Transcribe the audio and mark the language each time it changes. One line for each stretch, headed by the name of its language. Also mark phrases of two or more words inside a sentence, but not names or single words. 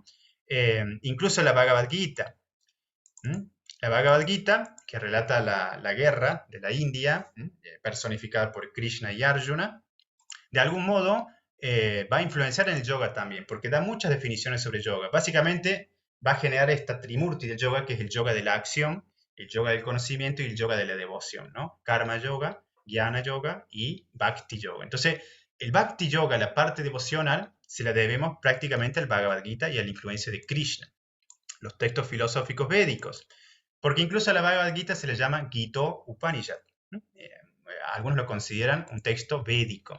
Spanish: Incluso la Bhagavad Gita. La Bhagavad Gita, que relata la guerra de la India, personificada por Krishna y Arjuna, de algún modo va a influenciar en el yoga también, porque da muchas definiciones sobre yoga. Básicamente va a generar esta trimurti del yoga, que es el yoga de la acción, el yoga del conocimiento y el yoga de la devoción, ¿no? Karma yoga, Jnana yoga y Bhakti yoga. Entonces, el Bhakti yoga, la parte devocional, se la debemos prácticamente al Bhagavad Gita y a la influencia de Krishna, los textos filosóficos védicos, porque incluso a la Bhagavad Gita se le llama Gita Upanishad. Algunos lo consideran un texto védico.